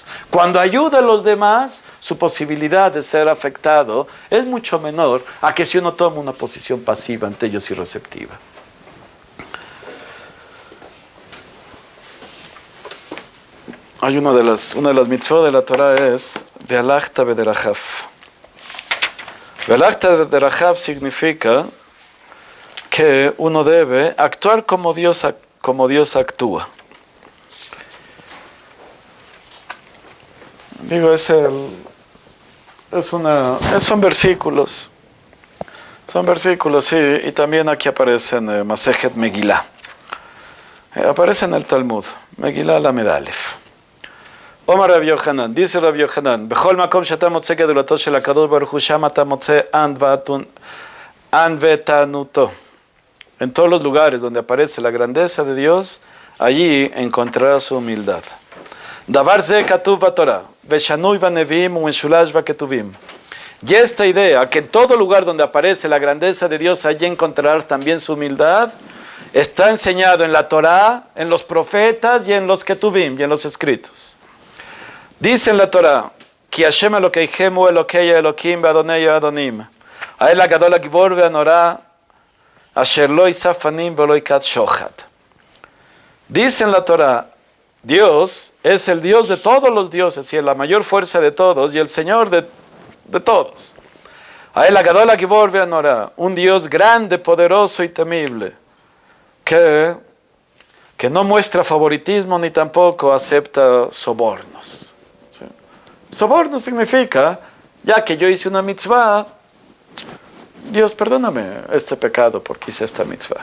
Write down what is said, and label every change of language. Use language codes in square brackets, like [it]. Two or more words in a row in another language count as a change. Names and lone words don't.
[es] Cuando ayuda a los demás, su posibilidad de ser afectado es mucho menor a que si uno toma una posición pasiva ante ellos y receptiva. Hay una de las mitzvot de la Torah es [he] והלכת בדרכיו. והלכת בדרכיו [es] significa que uno debe actuar como Dios actúa. Digo, son versículos. Son versículos, sí, y también aquí aparece en Masejet Megillah. Aparece en el Talmud, Megillah Lamed Alef. [he] אמר רבי יוחנן, dice Rabbi Yochanan, בכל מקום שאתה מוצא גדולתו של הקדוש ברוך הוא שם אתה מוצא ענוותנותו. [es] En todos los lugares donde aparece la grandeza de Dios, allí encontrarás su humildad. [he] דבר זה כתוב בתורה, ושנוי בנביאים ומשולש בכתובים. [es] Y esta idea, que en todo lugar donde aparece la grandeza de Dios, allí encontrarás también su humildad, está enseñado en la Torah, en los profetas y en los ketuvim, y en los escritos. Dice en la Torah, [he] כי ה' אלקיכם הוא אלקי אלקים ואדני אדנים. האל הגדול הגבור והנורא אשר לא ישא פנים ולא יקח שחד. [es] Dice en la Torah, Dios es el Dios de todos los dioses y es la mayor fuerza de todos y el Señor de todos. [he] האל הגדול הגבור והנורא, [es] un Dios grande, poderoso y temible, que no muestra favoritismo ni tampoco acepta sobornos. Soborno significa, ya que yo hice una mitzvah, Dios, perdóname este pecado porque hice esta mitzvah.